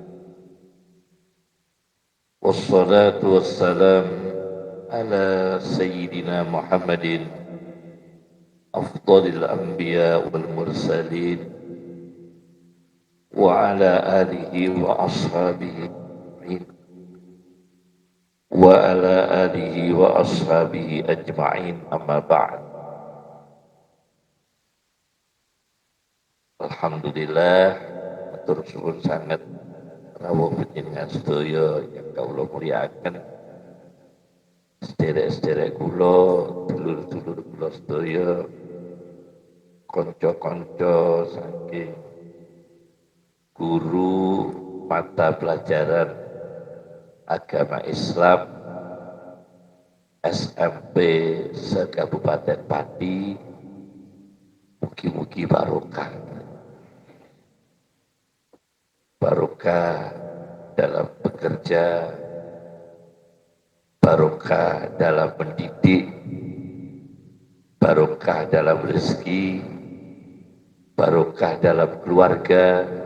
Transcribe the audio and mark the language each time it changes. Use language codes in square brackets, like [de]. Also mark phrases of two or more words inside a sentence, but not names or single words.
[ar] والصلاة والسلام على سيدنا محمد أفضل الأنبياء والمرسلين وعلى آله وأصحابه وعلى آله وأصحابه أجمعين أما بعد. [jv] Alhamdulillah matur suwun sanget rawuh panjenengan sedaya ingkang kawula mulyakaken, sederek-sederek kula, dulur-dulur kula sedaya, kanca-kanca saking [id] guru mata pelajaran agama Islam SMP se-Kabupaten Pati, mugi-mugi barokah dalam bekerja, barokah dalam mendidik, barokah dalam rezeki, barokah dalam keluarga.